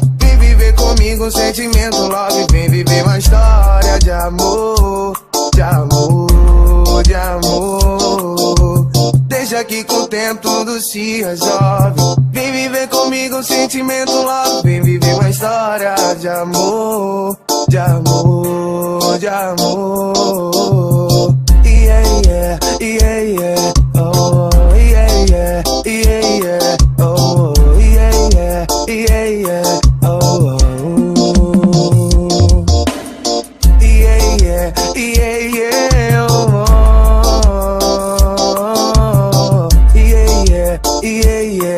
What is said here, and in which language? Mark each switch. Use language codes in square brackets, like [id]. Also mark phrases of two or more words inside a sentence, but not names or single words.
[pt] Vem viver comigo um sentimento love. Vem viver uma história de amor, de amor, de amor. Deixa que com o tempo tudo se resolve. Vem viver comigo um sentimento love. Vem viver uma história de amor, de amor, de amor. [en] Yeah, yeah, yeah, yeah. Oh, yeah, yeah, yeah, yeah. Oh, yeah, yeah, yeah, yeah. Oh, yeah, yeah, yeah, yeah. Oh, yeah, yeah, yeah, yeah.